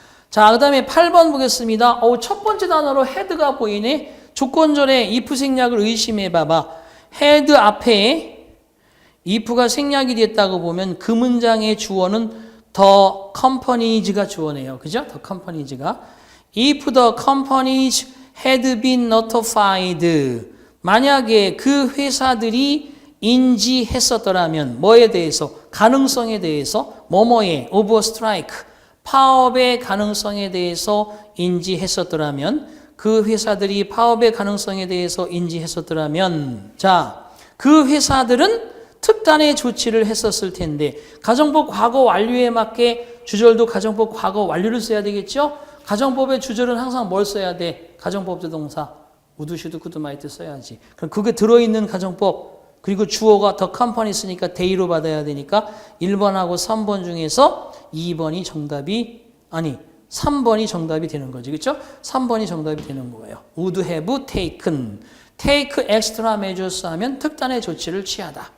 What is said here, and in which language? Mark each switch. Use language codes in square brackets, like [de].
[ko] 자, 그다음에 8번 보겠습니다. 첫 번째 단어로 head가 보이네. 조건절의 if 생략을 의심해 봐봐. head 앞에 if가 생략이 됐다고 보면 그 문장의 주어는 the companies가 주어네요. 그죠? the companies가. [en] If the companies had been notified. [ko] 만약에 그 회사들이 인지했었더라면 뭐에 대해서? 가능성에 대해서 뭐뭐에 [en] of a strike. [ko] 파업의 가능성에 대해서 인지했었더라면 그 회사들이 파업의 가능성에 대해서 인지했었더라면 자, 그 회사들은 특단의 조치를 했었을 텐데 가정법 과거 완료에 맞게 주절도 가정법 과거 완료를 써야 되겠죠? 가정법의 주절은 항상 뭘 써야 돼? 가정법 조동사 would, should, could, might 써야지. 그럼 그게 들어있는 가정법 그리고 주어가 the company 쓰니까 day로 받아야 되니까 1번하고 3번 중에서 2번이 정답이 3번이 정답이 되는 거지. 그렇죠? 3번이 정답이 되는 거예요. [en] would have taken. take extra measures [ko] 하면 특단의 조치를 취하다.